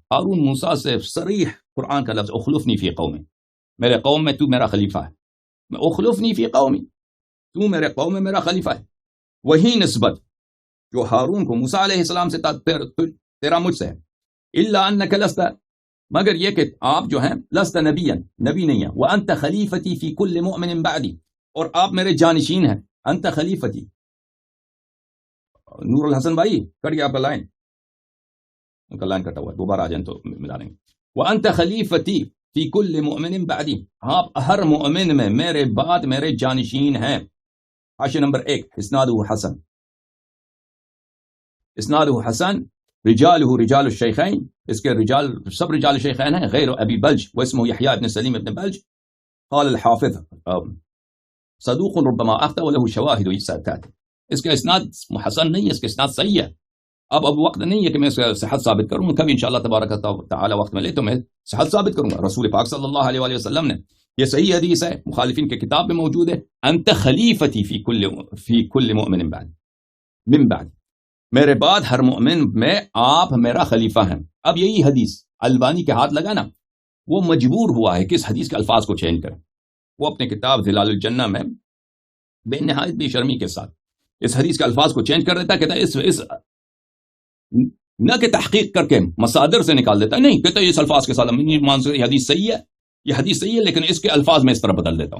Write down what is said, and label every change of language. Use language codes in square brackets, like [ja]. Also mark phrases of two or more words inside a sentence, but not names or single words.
[ur] ہارون موسیٰ سے صریح قرآن کا لفظ [ar] اخلفنی فی قومی، [ur] میرے قوم میں تو میرا خلیفہ ہے، [ar] اخلفنی فی قومی، [ur] تو میرے قوم میں میرا خلیفہ ہے۔ وہی نسبت جو ہارون کو موسیٰ علیہ السلام سے تیرا مجھ سے ہے، [ar] الا انک لست، [ur] مگر یہ کہ آپ جو ہیں [ar] لست نبیا، [ur] نبی نہیں ہیں، [ar] وانت خلیفتی فی کل مؤمن بعدی، [ur] اور آپ میرے جانشین ہیں، [ar] انت خلیفتی۔ [ur] نور الحسن بھائی کٹ گیا آپ کا لائن، ان کا لائن کٹا ہوا ہے، دوبارہ آ جائیں تو ملا لیں گے۔ [ar] وانت خلیفتی فی کل مؤمن بعدی، [ur] آپ ہر مؤمن میں میرے بعد میرے جانشین ہیں۔ حاشیہ نمبر [ar] 1، اسنادہ حسن، رجالہ رجال الشیخین، [ur] اس کے رجال سب رجال الشیخین ہیں، [ar] غیر ابی بلج واسمہ یحییٰ ابن سلیم ابن بلج۔ قال الحافظ صدوق ربما اخطأ وله شواہد یسعتات، [ur] اس کا اسناد حسن نہیں ہے، اس کا اسناد صحیح ہے۔ اب وقت نہیں ہے کہ میں اس کا صحت ثابت کروں، کبھی [ar] انشاءاللہ تبارک تعالی [ur] وقت ملے تو میں صحت ثابت کروں گا۔ رسول پاک [ar] صلی اللہ علیہ وآلہ وسلم [ur] نے، یہ صحیح حدیث ہے، مخالفین کے کتاب میں موجود ہے، [ar] انت خلیفتی فی کل مؤمن من بعد، [ur] میرے بعد ہر مؤمن میں آپ میرا خلیفہ ہیں۔ اب یہی حدیث البانی کے ہاتھ لگا نا، وہ مجبور ہوا ہے کہ اس حدیث کے الفاظ کو چینج کرے۔ وہ اپنے کتاب ظلال الجنہ میں بے نہایت بے شرمی کے ساتھ اس حدیث کے الفاظ کو چینج کر دیتا، کہتا ہے اس نہ کہ تحقیق کر کے مصادر سے نکال دیتا، نہیں کہتا ہے اس الفاظ کے ساتھ یہ حدیث صحیح ہے، یہ حدیث صحیح ہے، لیکن اس کے الفاظ میں اس طرح بدل دیتا ہوں۔